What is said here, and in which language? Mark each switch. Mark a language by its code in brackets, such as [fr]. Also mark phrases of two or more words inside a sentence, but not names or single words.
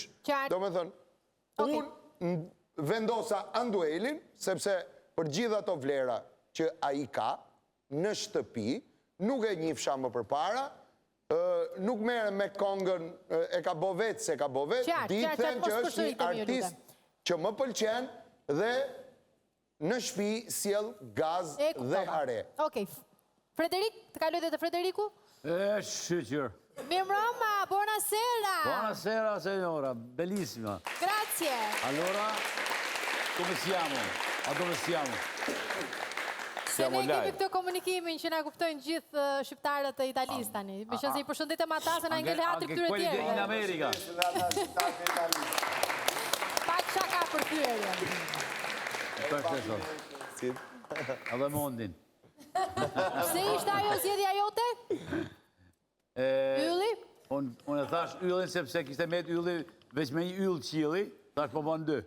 [sq] Do me thënë, unë vendosa Anduelin, sepse për gjitha to vlera që a i ka në shtëpi, nuk e njifsha më përpara, nuk mere me kongën e ka bo vetë se ka bo vetë, ditë them që është një artist që më pëlqen dhe në shpi sjell gaz dhe hare. Okej, Frederik, të kaloj dhe të Frederiku? Shqyqyr. Mirëmbrëma, [it] buonasera. Buonasera, signora, bellissima. Grazie. Allora, come siamo? A dove siamo? [sq] Se ne kemi këtë komunikimin që na kuptojnë gjithë shqiptarët e Italisë tani. Me që se i përshëndetem ata se na ngel hatri këtyre tjerë. [it] Anche quelli in America. [sq] Pak shaka për thyerje. Perfetto. Edhe mondin. Pse ishte ajo zgjedhja jote? Ylli? Unë e thash yllin sepse kishte met ylli veç me një yll qili, thash po bën 2.